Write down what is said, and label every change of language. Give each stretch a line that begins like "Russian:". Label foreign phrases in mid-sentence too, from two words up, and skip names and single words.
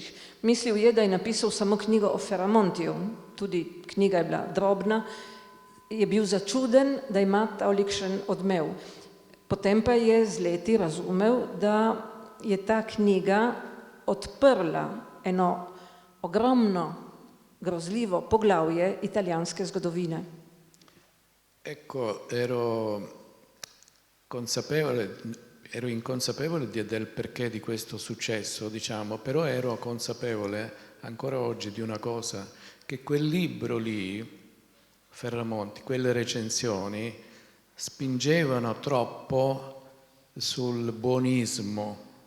Slovenian: Mislil je, da je napisal samo knjigo o Ferramontiju, tudi knjiga je bila drobna, je bil začuden, da ima tolikšen odmev. Potem pa je z leti razumel, da je ta knjiga odprla eno ogromno, grozljivo poglavje italijanske zgodovine.
Italian: Ecco, ero inconsapevole del perché di questo successo, diciamo, però ero consapevole ancora oggi di una cosa, che quel libro lì, Ferramonti, quelle recensioni, spingevano troppo sul buonismo